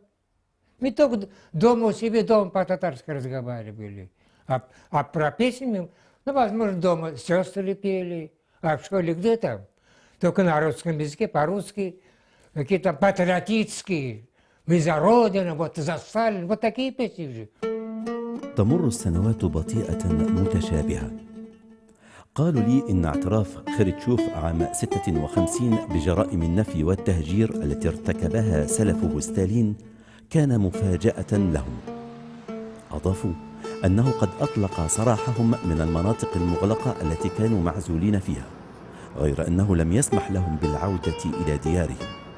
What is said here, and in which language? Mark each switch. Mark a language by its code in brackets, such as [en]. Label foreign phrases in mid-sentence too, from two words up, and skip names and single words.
[ru] Мы только дома у себя, дома по-татарски разговаривали. А про песни, ну, возможно, дома сестры пели, а в школе где там? Только на русском языке, по-русски, какие-то патриотические, мы за Родину, вот за Сталина, вот такие песни же. [ar] تمر السنوات بطيئة متشابهة. قالوا لي إن اعتراف خرتشوف عام 56 بجرائم النفي والتهجير التي ارتكبها سلفه ستالين كان مفاجأة لهم. أضافوا أنه قد أطلق سراحهم من المناطق المغلقة التي كانوا معزولين فيها، غير أنه لم يسمح لهم بالعودة إلى ديارهم.